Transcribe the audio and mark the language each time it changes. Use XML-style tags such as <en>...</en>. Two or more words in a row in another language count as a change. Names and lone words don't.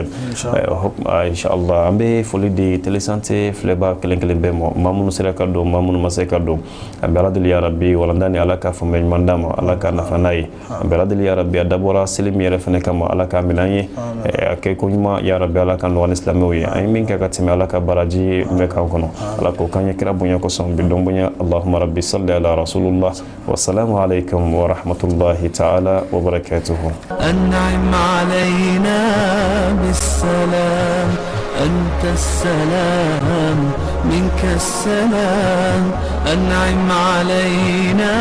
<bm>inshallah an bɛ foli di Télé Santé filɛbaa kelen kelen bɛɛ ma maa minnu sera ka don maa minnu ma se ka don an bɛ ala deli</bm> <ar>يا ربي</ar> <bm>walanda ni ala ka faamuyali ɲuman d'a ma ala ka nafa n'a ye an bɛ ala deli</bm> <ar>يا ربي</ar> <bm>a dabɔra seli min yɛrɛ fɛnɛ kama ala ka minɛ an ye a kɛ ko ɲuman</bm> <ar>يا ربي</ar> <bm>ala ka nɔgɔya ni silamɛw ye an ye min kɛ ka tɛmɛ ala ka baraji bɛ k'an kɔnɔ ala k'o k'an ye kira bonya kosɔn bi dɔn bonya</bm> <ar>اللهم ربي صل على رسول الله والسلام عليكم ورحمة الله تعالى وبركاته أنعم علينا بالسلام أنت السلام منك السلام أنعم علينا</ar>